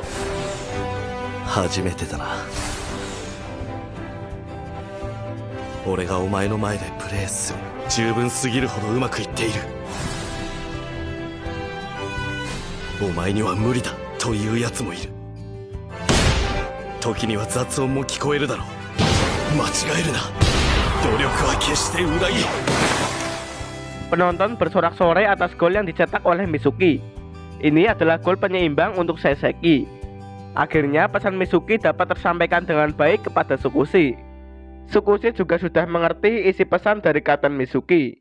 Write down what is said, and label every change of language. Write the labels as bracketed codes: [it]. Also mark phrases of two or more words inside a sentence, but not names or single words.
[ja] 初めてだな俺がお前の前でプレーする十分すぎるほどうまくいっているお前には無理だというやつもいる時には雑音も聞こえるだろう間違えるな努力は決して裏切る [id] Penonton bersorak-sorai atas gol yang dicetak oleh Mizuki. Ini adalah gol penyeimbang untuk Saseki. Akhirnya pesan Mizuki dapat tersampaikan dengan baik kepada Sukushi. Sukushi juga sudah mengerti isi pesan dari Kapten Mizuki.